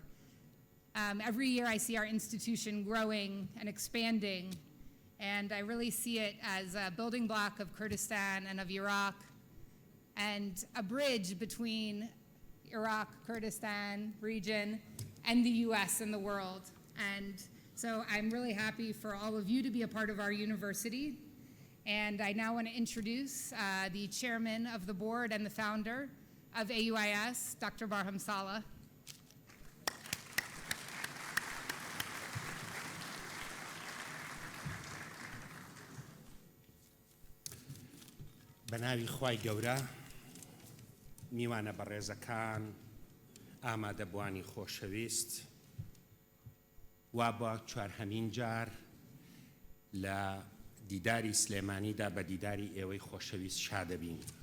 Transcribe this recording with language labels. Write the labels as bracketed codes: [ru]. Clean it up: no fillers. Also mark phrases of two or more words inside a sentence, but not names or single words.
[en] Every year I see our institution growing and expanding, and I really see it as a building block of Kurdistan and of Iraq, and a bridge between Iraq, Kurdistan region, and the US and the world. And so I'm really happy for all of you to be a part of our university. And I now want to introduce the chairman of the board and the founder, of AUIS, Dr. Barham Saleh. [ckb] بەناوی خوای گەورە میوانە بەڕێزەکان ئامادەبوانی خۆشەویست وا بە چوارهەمین جار لە دیداری سلێمانیدا بە دیداری ئێوەی خۆشەویست شادەبین.